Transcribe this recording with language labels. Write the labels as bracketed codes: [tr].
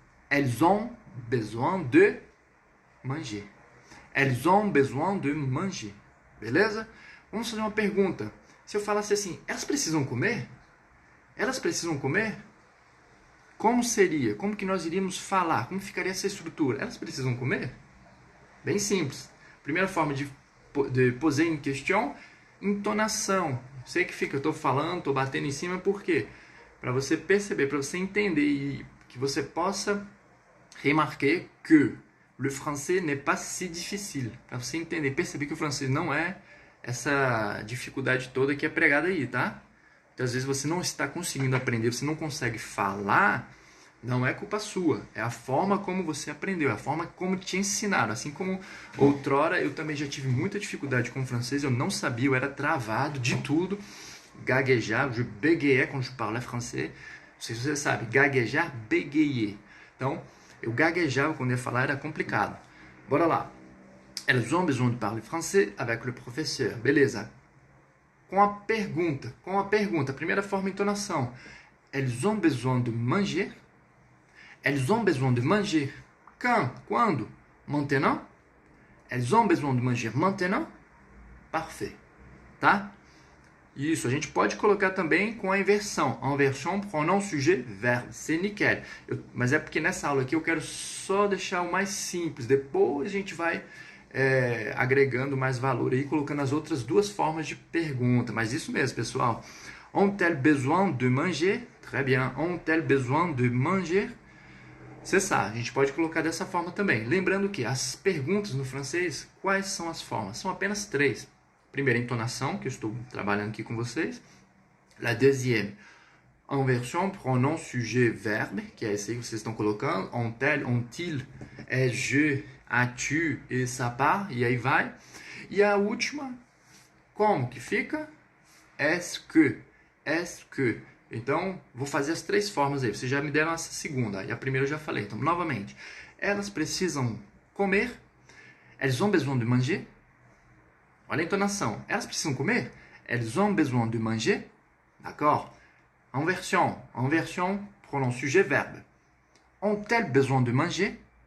[fr] Elles ont besoin de manger. Elles ont besoin de manger. [pt] Beleza? Vamos fazer uma pergunta. Se eu falasse assim, elas precisam comer? Elas precisam comer? Como seria? Como que nós iríamos falar? Como ficaria essa estrutura? Elas precisam comer? Bem simples. Primeira forma de [fr] poser une question, [pt] entonação. Sei que fica, eu estou falando, estou batendo em cima, por quê? Para você perceber, para você entender e que você possa [fr] remarquer que le français n'est pas si difficile. [pt] Para você entender, perceber que o francês não é essa dificuldade toda que é pregada aí, tá? Então, às vezes você não está conseguindo aprender, você não consegue falar, não é culpa sua. É a forma como você aprendeu, é a forma como te ensinaram. Assim como outrora eu também já tive muita dificuldade com o francês, eu não sabia, eu era travado de tudo, gaguejar, [fr] je bégayais quand je parlais français. [pt] se você sabe, gaguejar, bégayer. Então, eu gaguejava quando ia falar, era complicado. Bora lá. [fr] Elles ont besoin de parler français avec le professeur. [pt] Beleza. Com a pergunta. Primeira forma, entonação. [fr] Elles ont besoin de manger. Elles ont besoin de manger. Quand? [pt] Quando? [fr] Maintenant? Elles ont besoin de manger maintenant? Parfait. Tá? [pt] Isso, a gente pode colocar também com a inversão. A inversão, [fr] pronom, sujet, verbe. C'est nickel. [pt] Mas é porque nessa aula aqui eu quero só deixar o mais simples. Depois a gente vai agregando mais valor aí, colocando as outras duas formas de pergunta. Mas isso mesmo, pessoal. [fr] Ont-elles besoin de manger? Très bien. Ont-elles besoin de manger? C'est ça. [pt] A gente pode colocar dessa forma também. Lembrando que as perguntas no francês, quais são as formas? São apenas 3. Primeira, entonação, que eu estou trabalhando aqui com vocês. [fr] La deuxième, [pt] inversão, [fr] pronom, sujet, verbe, [pt] que é esse aí que vocês estão colocando. [fr] Ont-elle, ont-il, est, je, as-tu, et ça part, [pt] e aí vai. E a última, como que fica? [fr] Est-ce que. [pt] Então, vou fazer as 3 formas aí. Vocês já me deram essa segunda, e a primeira eu já falei. Então, novamente, elas precisam comer. [fr] Elles ont besoin de manger. [pt] Olha a entonação. Elas precisam comer? [fr] Elles ont besoin de manger. D'accord? Inversion, pronom, sujet, verbe. Ont-elles besoin de manger?